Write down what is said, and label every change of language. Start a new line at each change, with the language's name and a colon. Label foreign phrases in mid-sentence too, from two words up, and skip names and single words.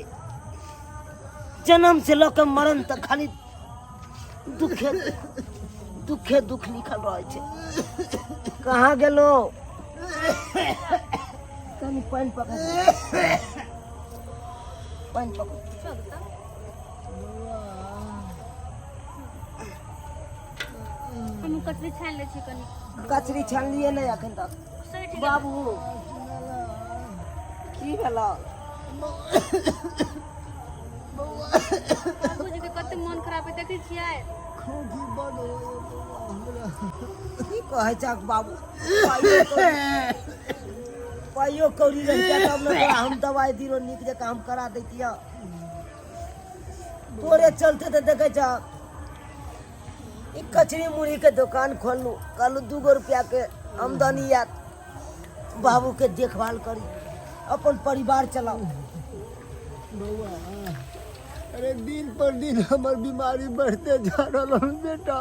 Maithili: जन्म से लेकर मरण तक खाली दुखे दुखे दुख लिखल रहे छे। कहाँ गेलो? तनी पानी पकड़, पानी पकड़। हम कचरी छान ले छी कनी। कचरी छान लिए नहीं अखन तक। बाबू की भेला? बाबूजी के कते मन खराब है देखै छियै। खोखी बड़ होय हमरा। की कहै छक बाबू? पाइयो कौड़ी रहिते तब न तोरा हम दवाई दिरो नीक जकाँ हम करा दैतिया। तोरे चलते तो देखे छ ई कचरी मुड़ी के दुकान खोललू, कहलू 2 रुपया के आमदनी आत, बाबू के देखभाल करी, अपन परिवार चलाओ। बउआ अरे दिन पर दिन हमार बीमारी बढ़ते जा रहा बेटा।